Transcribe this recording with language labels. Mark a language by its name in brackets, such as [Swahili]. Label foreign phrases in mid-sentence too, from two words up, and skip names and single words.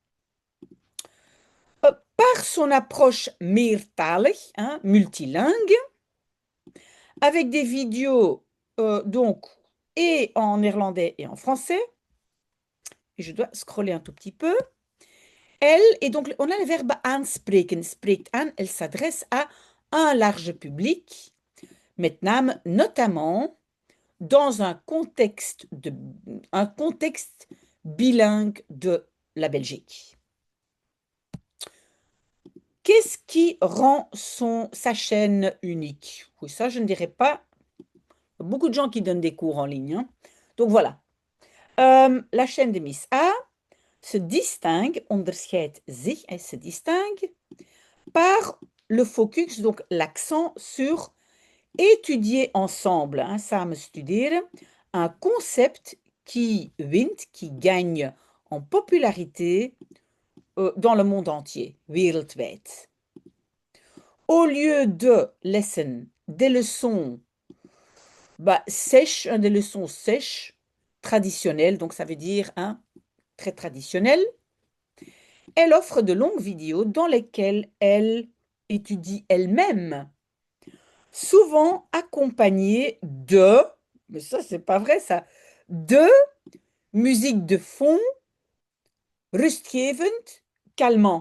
[French] Par son approche meertalig, hein, multilingue, avec des vidéos donc et en néerlandais et en français. Et je dois scroller un tout petit peu. Elle, et donc on a le verbe aanspreken. [Dutch] Spreekt aan, [French] elle s'adresse à un large public, [Dutch] met name, [French] notamment dans un contexte bilingue de la Belgique. Qu'est-ce qui rend sa chaîne unique? Oui, ça, je ne dirais pas. Il y a beaucoup de gens qui donnent des cours en ligne, hein. Donc voilà. La chaîne de Miss A se distingue, [Dutch] onderscheidt zich, [French] elle se distingue par le focus, donc l'accent sur étudier ensemble, hein, [Dutch] samen studeren, [French] un concept qui wint, qui gagne en popularité dans le monde entier, wereldwijd. Au lieu de lessen, des leçons sèches, des leçons sèches, traditionnelles, donc ça veut dire très traditionnelles, elle offre de longues vidéos dans lesquelles elle étudie elle-même, souvent accompagnée mais ça c'est pas vrai ça, de musique de fond, rustgevend, calmant.